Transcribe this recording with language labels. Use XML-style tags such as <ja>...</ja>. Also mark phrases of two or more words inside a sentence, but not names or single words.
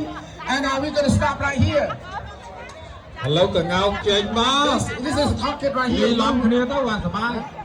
<en>And we're gonna stop right here.</en> <km>ឥឡូវក៏ងោកចេញមក</km> <en>This is a pocket right</en> <km>និយា</km> <en>here.</en> <km>យឡំគ្នាទៅបានសប្បាយ</km>